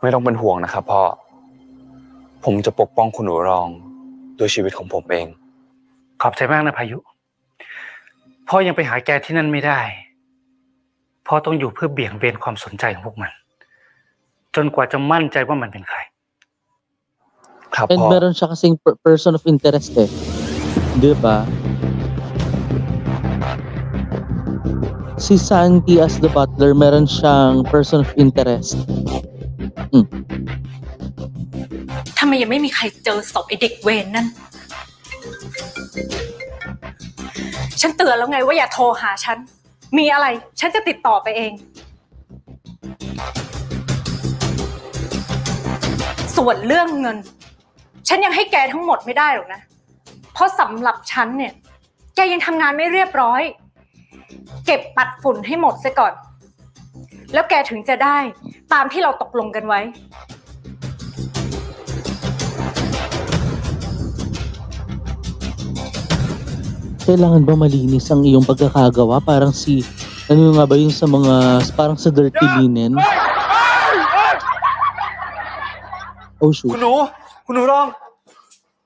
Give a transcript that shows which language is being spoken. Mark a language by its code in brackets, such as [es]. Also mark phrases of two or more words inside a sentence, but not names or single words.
[th] ไม่ต้องเป็นห่วงนะครับพ่อ ผมจะปกป้องคุณหนูรองด้วยชีวิตของผมเอง ขอบใจมากนะพายุ พ่อยังไปหาแกที่นั่นไม่ได้ พ่อต้องอยู่เพื่อเบี่ยงเบนความสนใจของพวกมัน จนกว่าจะมั่นใจว่ามันเป็นใคร ครับ And พ่อ [tl] meron siya kasing [en] person of interest [tl] 'di ba? Si Santi [en] as the butler, [tl] meron siyang [en] person of interest. [th] ทำไมยังไม่มีใครเจอศพไอเด็กเวรนั่น ฉันเตือนแล้วไงว่าอย่าโทรหาฉัน มีอะไรฉันจะติดต่อไปเอง ส่วนเรื่องเงิน ฉันยังให้แกทั้งหมดไม่ได้หรอกนะ เพราะสำหรับฉันเนี่ย แกยังทำงานไม่เรียบร้อย เก็บปัดฝุ่นให้หมดซะก่อน แล้วแกถึงจะได้ตามที่เราตกลงกันไว้ [tl] Kailangan ba malinis ang iyong pagkakagawa? Parang ano nga ba yun sa mga, parang sa dirty linen? [en] Oh shoot. [th] คุณหนูรอง